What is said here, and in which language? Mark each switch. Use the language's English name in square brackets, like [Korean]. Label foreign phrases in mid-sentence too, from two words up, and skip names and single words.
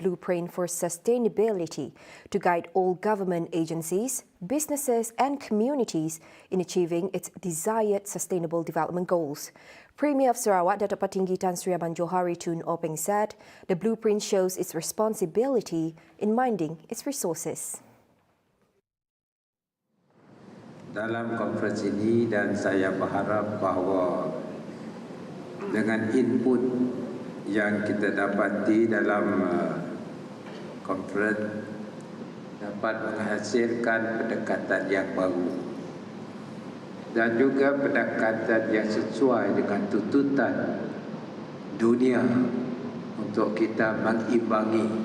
[English] blueprint for sustainability to guide all government agencies, businesses and communities in achieving its desired sustainable development goals. Premier of Sarawak, Datuk Patinggi Tan Sri Abang Johari Tun Openg said the blueprint shows its responsibility in minding its resources. [Malay] Dalam konferensi ini dan saya berharap bahawa dengan input yang kita dapati dalam konferensi dapat menghasilkan pendekatan yang baru dan juga pendekatan yang sesuai dengan tuntutan dunia untuk kita mengimbangi